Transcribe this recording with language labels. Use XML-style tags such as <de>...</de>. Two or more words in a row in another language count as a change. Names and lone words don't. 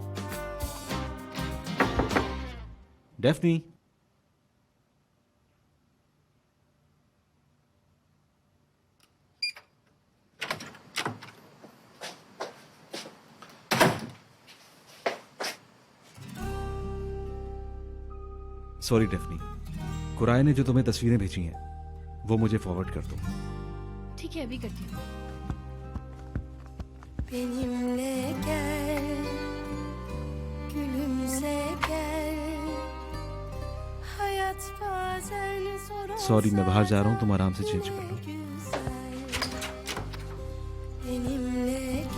<hi>डेफनी, सॉरी डेफनी, कुराए ने जो तुम्हें तस्वीरें भेजी हैं वो मुझे फॉरवर्ड कर दो। ठीक है, अभी करती हूँ।</hi> <tr>Benimle gel, gülümse gel. Hayat bazen zor</tr> <hi>सॉरी, मैं बाहर जा रहा हूं, तुम आराम से चेंज कर लो।</hi> <tr>benimle</tr>